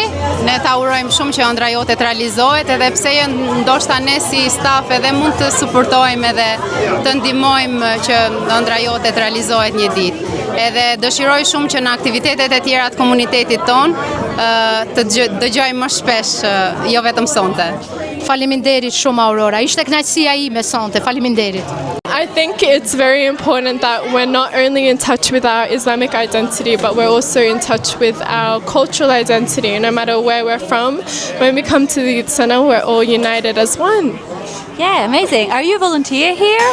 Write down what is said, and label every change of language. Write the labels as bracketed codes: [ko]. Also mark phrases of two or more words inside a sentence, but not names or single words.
[sq] Ne ta urojmë shumë që ëndra jote të realizohet, edhe pse ndoshta ne si staf edhe mund të suportojmë edhe të ndihmojmë që ëndra jote të realizohet një ditë. Edhe dëshiroj shumë që në aktivitetet e tjera të komunitetit ton të dëgjojmë më shpesh, jo vetëm sonte. Faleminderit shumë Aurora, ishte kënaqësia ime sonte, faleminderit. [en] I think it's very important that we're not only in touch with our Islamic identity, but we're also in touch with our cultural identity, no matter where we're from. When we come to the Youth Center, we're all united as one. Yeah, amazing. Are you a volunteer here?